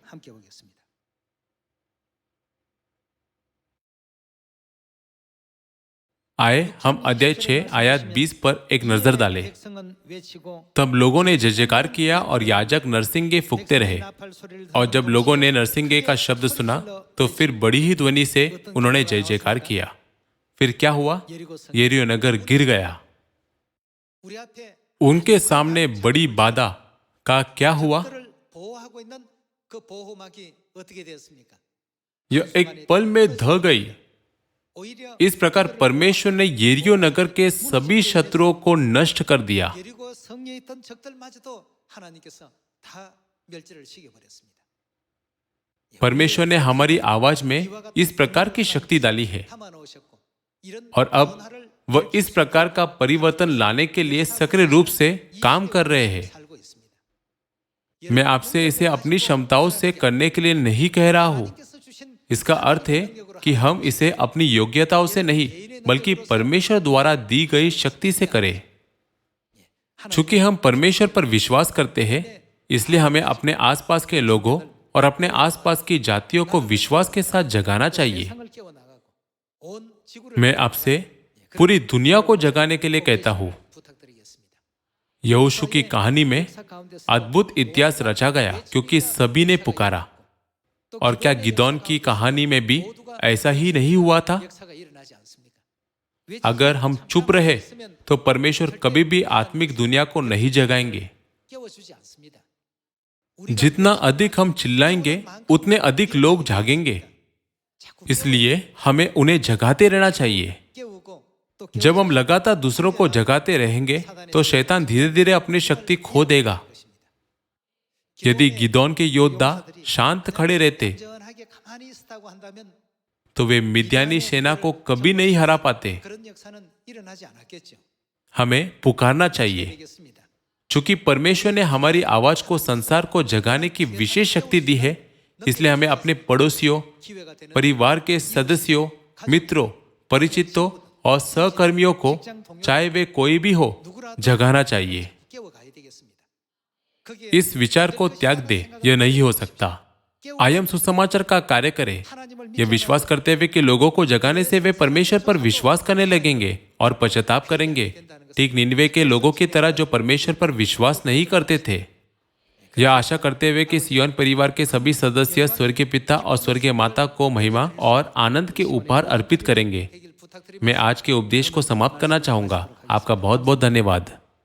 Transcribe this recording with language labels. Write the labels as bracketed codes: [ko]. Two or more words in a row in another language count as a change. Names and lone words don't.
[hi] आए हम अध्याय 6 आयत 20 पर एक नजर डालें। तब लोगों ने जय जयकार किया और याजक नरसिंगे फूंकते रहे। और जब लोगों ने नरसिंगे का शब्द सुना तो फिर बड़ी ही ध्वनि से उन्होंने जय जयकार किया। फिर क्या हुआ? [ko] 예리고 성 [hi] येरियो नगर गिर गया। [ko] 우리 앞에 [hi] उनके सामने बड़ी बाधा का क्या हुआ? [ko] 그를 보호하고 있는 그 보호막이 어떻게 되었습니까? [hi] यह एक पल में ढह गई। [ko] 오히려 [hi] इस प्रकार परमेश्वर ने येरियो नगर के सभी शत्रुओं को नष्ट कर दिया। [ko] 예리고 성에 있던 적들마저도 하나님께서 다 멸절을 시켜버렸습니다. [hi] परमेश्वर ने हमारी आवाज में इस प्रकार की शक्ति डाली है [ko] 담아놓으셨고 이런 [hi] और अब [ko] 변화를 [hi] वह इस प्रकार का परिवर्तन लाने के लिए सक्रिय रूप से काम कर रहे हैं। [ko] 살고 있습니다. [hi] मैं आपसे इसे अपनी क्षमताओं से करने के लिए नहीं कह रहा हूं। [ko] 하나님께서 주신 [hi] इसका अर्थ है कि हम इसे अपनी योग्यताओं से नहीं बल्कि परमेश्वर द्वारा दी गई शक्ति से करें। चूंकि हम परमेश्वर पर विश्वास करते हैं, इसलिए हमें अपने आसपास के लोगों और अपने आसपास की जातियों को विश्वास के साथ जगाना चाहिए। [ko] 세상을 깨워나가고 온 지구를 [hi] मैं आपसे पूरी दुनिया को जगाने के लिए कहता हूं। [ko] 부탁드리겠습니다. [hi] यहोशू की कहानी में [ko] 역사 가운데서 [hi] अद्भुत इतिहास रचा गया क्योंकि सभी ने पुकारा। और क्या गिदोन की कहानी में भी ऐसा ही नहीं हुआ था? [ko] 역사가 일어나지 않습니까? 왜 [hi] अगर हम चुप रहे तो परमेश्वर कभी भी आत्मिक दुनिया को नहीं जगाएंगे। [ko] 깨워주지 않습니다. [hi] जितना अधिक हम चिल्लाएंगे उतने अधिक लोग जागेंगे। [ko] 자꾸 [hi] इसलिए हमें उन्हें जगाते रहना चाहिए। [ko] 깨우고 또 [hi] जब हम लगातार दूसरों को जगाते रहेंगे तो शैतान धीरे धीरे अपनी शक्ति खो देगा। यदि गिदोन के योद्धा शांत खड़े रहते [ko] 안전하게 가만히 있었다고 한다면 [hi] तो वे मिद्यानी सेना को कभी नहीं हरा पाते। [ko] 그런 역사는 일어나지 않았겠죠. [hi] हमें पुकारना चाहिए। [ko] 되겠습니다. [hi] चूंकि परमेश्वर ने हमारी आवाज को संसार को जगाने की विशेष शक्ति दी है, इसलिए हमें अपने पड़ोसियों, [ko] 기회가 되는 [hi] परिवार के सदस्यों, मित्रों, परिचितों और सहकर्मियों को, चाहे वे कोई भी हो, जगाना चाहिए। [ko] 깨워가야 되겠습니다. 거기에 [hi] इस विचार को त्याग दे, यह नहीं हो सकता। आयम सुसमाचार का कार्य करे, यह विश्वास करते हुए कि लोगों को जगाने से वे परमेश्वर पर विश्वास करने लगेंगे और पश्चाताप करेंगे, ठीक निनवे के लोगों की तरह जो परमेश्वर पर विश्वास नहीं करते थे। यह आशा करते हुए कि सिय्योन परिवार के सभी सदस्य स्वर्गीय पिता और स्वर्गीय माता को महिमा और आनंद के उपहार अर्पित करेंगे। [ko] 되길 부탁드립니다. [hi] मैं आज के उपदेश को समाप्त करना चाहूंगा। आपका बहुत बहुत धन्यवाद।